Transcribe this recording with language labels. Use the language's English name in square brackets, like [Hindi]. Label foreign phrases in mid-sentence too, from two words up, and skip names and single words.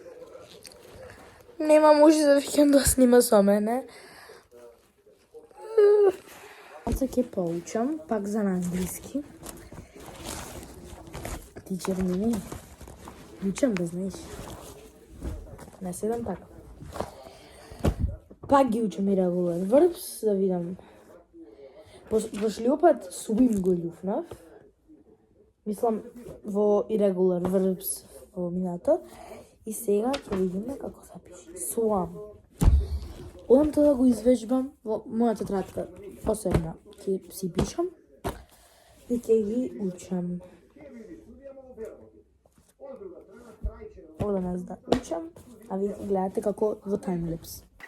[Macedonian] Нема може за викенд да снима со мене. Малце ќе поучам, пак за англиски. Ти чернини, учам да знаеш. Не седам така. Пак ги учам [English] irregular verbs, [Macedonian] да видам. Прошлиот пат swim го љуфнав. Мислам во [English] irregular verbs [Macedonian] во минато. И сега ќе видиме како се пише. Swam. Одам тоа да го извежбам во мојата тетрадка. Посебна ќе си пишам и ќе ги учам. Одам да учам, а вие гледате како во таймлапс.